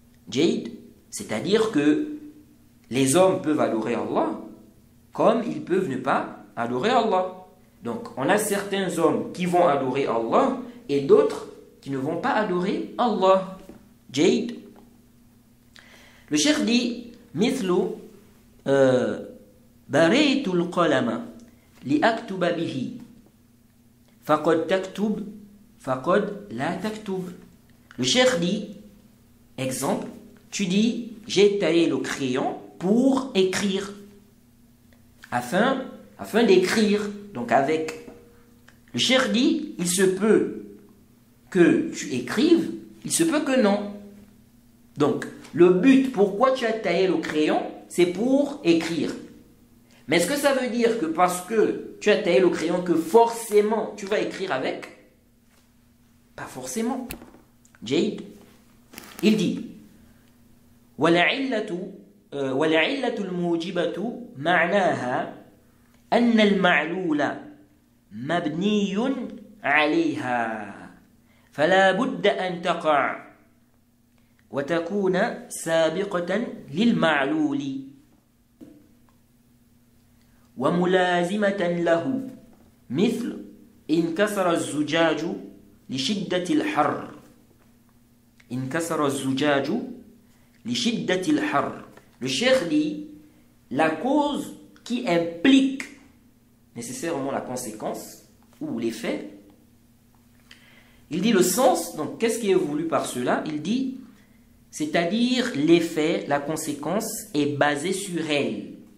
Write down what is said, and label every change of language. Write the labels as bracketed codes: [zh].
[fr] Jade, c'est-à-dire que les hommes peuvent adorer Allah, comme ils peuvent ne pas adorer Allah. Donc, on a certains hommes qui vont adorer Allah et d'autres qui ne vont pas adorer Allah. Jade. Le cheikh dit, [ar] مثل بريت القلم لأكتب به فقد تكتب فقد لا تكتب. [fr] Le cheikh dit, exemple, tu dis, j'ai taillé le crayon pour écrire, afin d'écrire, donc avec. Le cheikh dit, il se peut que tu écrives, il se peut que non. Donc, le but, pourquoi tu as taillé le crayon, c'est pour écrire. Mais est-ce que ça veut dire que parce que tu as taillé le crayon, que forcément tu vas écrire avec? Pas forcément. Jade. Il dit, وَلَعِلَّةُ [ar] والعلة الموجبة معناها أن المعلول مبني عليها فلا بد أن تقع وتكون سابقة للمعلول وملازمة له مثل انكسر الزجاج لشدة الحر انكسر الزجاج لشدة الحر. [fr] Le cheikh dit la cause qui implique nécessairement la conséquence ou l'effet. Il dit le sens, donc qu'est-ce qui est voulu par cela? Il dit, c'est-à-dire l'effet, la conséquence est basée sur elle.